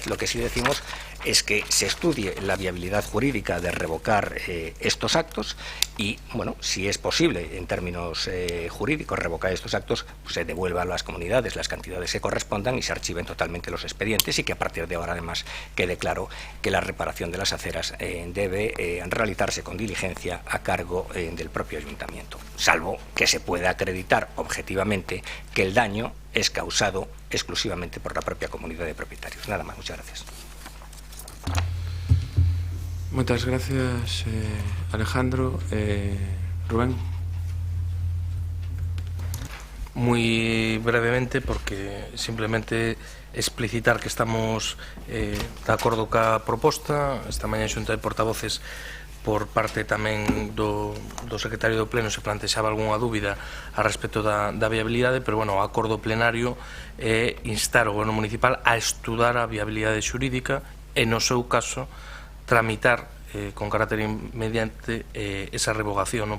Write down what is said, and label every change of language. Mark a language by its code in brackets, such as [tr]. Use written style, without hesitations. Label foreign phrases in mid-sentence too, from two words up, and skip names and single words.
[es] Lo que sí decimos es que se estudie la viabilidad jurídica de revocar estos actos y, bueno, si es posible en términos jurídicos revocar estos actos, pues se devuelva a las comunidades las cantidades que correspondan y se archiven totalmente los expedientes, y que a partir de ahora además quede claro que la reparación de las aceras debe realizarse con diligencia a cargo del propio ayuntamiento, salvo que se pueda acreditar objetivamente que el daño es causado exclusivamente por la propia comunidad de propietarios. Nada más, muchas gracias. Muchas gracias, Alejandro. Rubén. Muy brevemente, porque simplemente explicitar que estamos [gl] de acordo ca proposta. Esta mañá Xunta de Portavoces, por parte tamén do secretario do Pleno, se plantexaba algunha dúbida a respecto da viabilidade, pero bueno, o acordo plenario é instar o Goberno Municipal a estudar a viabilidade xurídica e, no seu caso, tramitar con carácter inmediante esa revogación, non?